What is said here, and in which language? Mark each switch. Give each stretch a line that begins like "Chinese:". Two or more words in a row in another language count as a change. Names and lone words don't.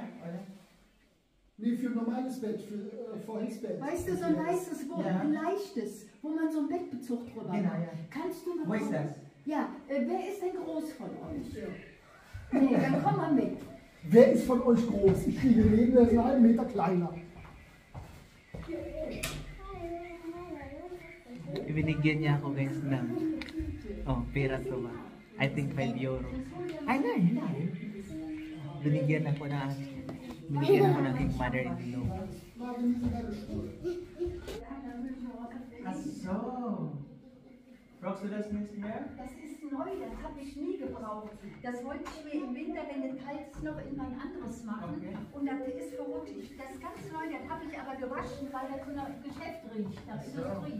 German: Nee, für ein normales Bett, für vorhin Bett. Weißt du, so ein leichtes, Ja. ein leichtes, wo man so einen Bettbezug drüber Genau, macht. ja. Kannst du mal Wo ist kommen? das? Ja, wer ist denn groß von euch? Nee, dann komm mal mit. Wer ist von euch groß? Ich kriege neben, der ist einen halben Meter kleiner.
Filipino: Binigyan niya ako guys ng pera to ba?
English: I think 5 euro.
Filipino: Ay, no. Binigyan ako ng aking mother-in-law.
German: Ach so. Brauchst du das nicht mehr? Das ist neu, das habe ich nie gebraucht. Das wollte ich mir im Winter, wenn es kalt ist, noch in mein anderes machen. Okay. Und das ist verrückt. Das ist ganz neu, das habe ich aber gewaschen, weil das nach Geschäft riecht, nach Industrie.